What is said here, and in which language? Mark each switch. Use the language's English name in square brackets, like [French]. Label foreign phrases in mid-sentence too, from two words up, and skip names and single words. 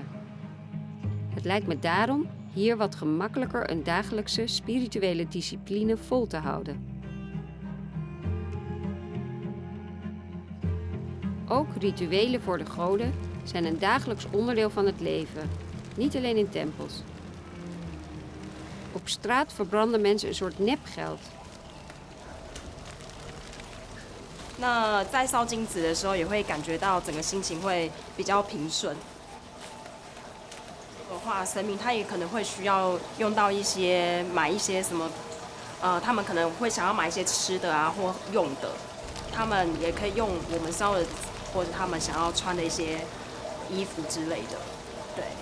[Dutch] Het lijkt me daarom hier wat gemakkelijker een dagelijkse spirituele discipline vol te houden. Ook rituelen voor de goden zijn een dagelijks onderdeel van het leven, niet alleen in tempels. Op straat verbranden mensen een soort nepgeld. [Chinese] 那在烧金纸的时候，也会感觉到整个心情会比较平顺。的话，神明他也可能会需要用到一些买一些什么，他们可能会想要买一些吃的啊或用的，他们也可以用我们烧的，或者他们想要穿的一些衣服之类的，对。